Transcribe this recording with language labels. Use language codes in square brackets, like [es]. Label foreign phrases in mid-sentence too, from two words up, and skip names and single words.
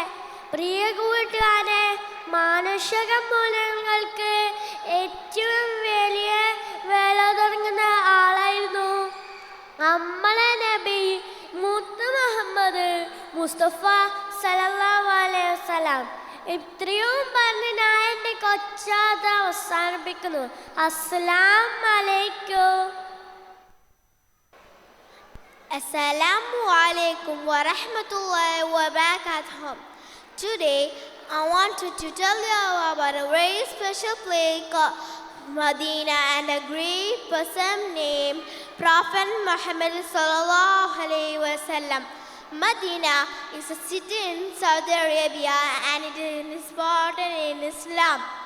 [ml] പ്രിയ കൂട്ടുകാരെ, മാനുഷിക മൂല്യങ്ങൾക്ക് ഏറ്റവും വലിയ വില തുടങ്ങുന്ന ആളായിരുന്നു നമ്മളെ നബി മുത്ത് മുഹമ്മദ് മുസ്തഫ [ar] صلى الله عليه وسلم. [ml] ഇത്രയും പറഞ്ഞ് ഞാൻ എൻ്റെ കൊച്ചാത അവസാനിപ്പിക്കുന്നു. [ar] السلام عليكم. السلام عليكم ورحمة الله وبركاته. [en] Today I wanted to tell you about a very special place called Medina and a great person named Prophet Muhammad [ar] صلى الله عليه وسلم. [en] Medina is a city in Saudi Arabia and it is important in Islam.